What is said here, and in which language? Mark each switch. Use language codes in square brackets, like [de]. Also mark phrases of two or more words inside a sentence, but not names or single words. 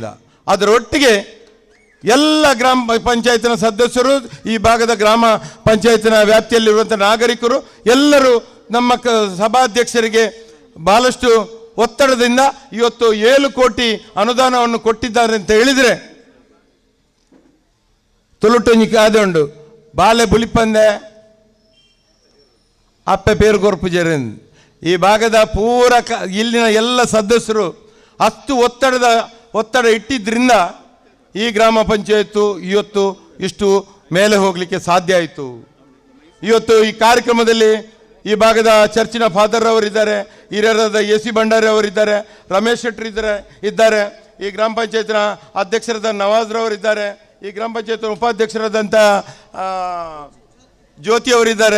[kn] ಅದರೊಟ್ಟಿಗೆ ಎಲ್ಲ ಗ್ರಾಮ ಪಂಚಾಯತಿನ ಸದಸ್ಯರು, ಈ ಭಾಗದ ಗ್ರಾಮ ಪಂಚಾಯತಿನ ವ್ಯಾಪ್ತಿಯಲ್ಲಿರುವಂಥ ನಾಗರಿಕರು ಎಲ್ಲರೂ ನಮ್ಮ ಸಭಾಧ್ಯಕ್ಷರಿಗೆ ಬಹಳಷ್ಟು ಒತ್ತಡದಿಂದ ಇವತ್ತು 7 ಕೋಟಿ ಅನುದಾನವನ್ನು ಕೊಟ್ಟಿದ್ದಾರೆ ಅಂತ ಹೇಳಿದರೆ [tcy] ತುಳುಟೊಂಜಿ ಕಾದೆ ಉಂಡು ಬಾಲೆ ಬುಲಿಪಂದೆ ಅಪ್ಪೆ ಪೇರು ಕೊರ್ಪುಜರೆಂದು [kn] ಈ ಭಾಗದ ಪೂರ ಇಲ್ಲಿನ ಎಲ್ಲ ಸದಸ್ಯರು ಅಷ್ಟು ಒತ್ತಡ ಇಟ್ಟಿದ್ದರಿಂದ ಈ ಗ್ರಾಮ ಪಂಚಾಯತ್ತು ಇವತ್ತು ಇಷ್ಟು ಮೇಲೆ ಹೋಗಲಿಕ್ಕೆ ಸಾಧ್ಯ ಆಯಿತು. ಇವತ್ತು ಈ ಕಾರ್ಯಕ್ರಮದಲ್ಲಿ ಈ ಭಾಗದ ಚರ್ಚಿನ ಫಾದರ್ ಅವರಿದ್ದಾರೆ, ಹಿರಿಯರಾದ AC ಭಂಡಾರಿ ಅವರಿದ್ದಾರೆ, ರಮೇಶ್ ಶೆಟ್ಟಿ ಇದ್ದಾರೆ, ಈ ಗ್ರಾಮ ಪಂಚಾಯತ್ನ ಅಧ್ಯಕ್ಷರಾದ ನವಾಜ್ರವರಿದ್ದಾರೆ, ಈ ಗ್ರಾಮ ಪಂಚಾಯತ್ನ ಉಪಾಧ್ಯಕ್ಷರಾದಂಥ ಜ್ಯೋತಿ ಅವರಿದ್ದಾರೆ.